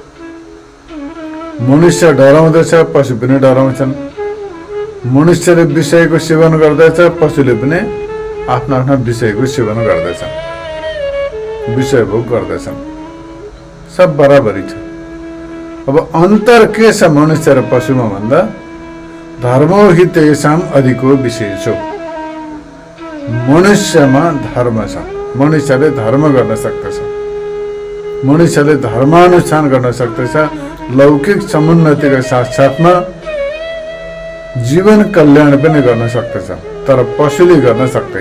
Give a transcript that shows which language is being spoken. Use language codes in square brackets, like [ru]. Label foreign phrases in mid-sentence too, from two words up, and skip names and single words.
[ne] मनुष्य डराउँदछ, पशु पनि डराउँछन्। मनुष्यले विषयको सेवन गर्दछ, पशुले पनि आफ्ना आफ्ना विषयको सेवन गर्दछन्, विषय भोग गर्दछन्। सब बराबरी छ। अब अन्तर के छ मनुष्य र पशुमा भन्दा [sa] धर्मो हि तेषाम् अधिको विशेषो। [ne] मनुष्यमा धर्म छ, मनुष्यले धर्म गर्न सक्दछ, मनुष्यले धर्मानुष्ठान गर्न सक्दछ। लौकिक समुन्नतिका साथसाथमा जीवन कल्याण पनि गर्न सक्दछ, तर पशुले गर्न सक्दैन।